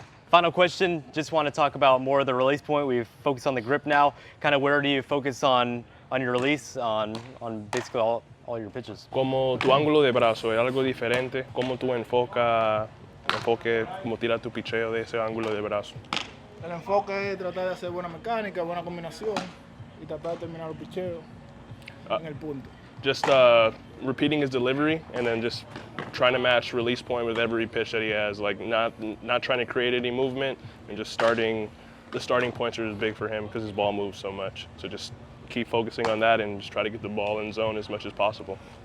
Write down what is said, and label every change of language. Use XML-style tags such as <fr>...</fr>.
<en>Final question, just want to talk about more of the release point. We've focused on the grip now. Kind of where do you focus on your release, on basically all your pitches?</en> <es>Como tu ángulo de brazo es algo diferente, como tú enfoque, como tira tu picheo de ese ángulo de brazo. El enfoque es tratar de hacer buena mecánica, buena combinación y tratar de terminar los picheos en el punto.</es> <en>Just repeating his delivery and then just trying to match release point with every pitch that he has. Like not trying to create any movement and just starting. The starting points are just big for him because his ball moves so much. So just keep focusing on that and just try to get the ball in zone as much as possible.</en>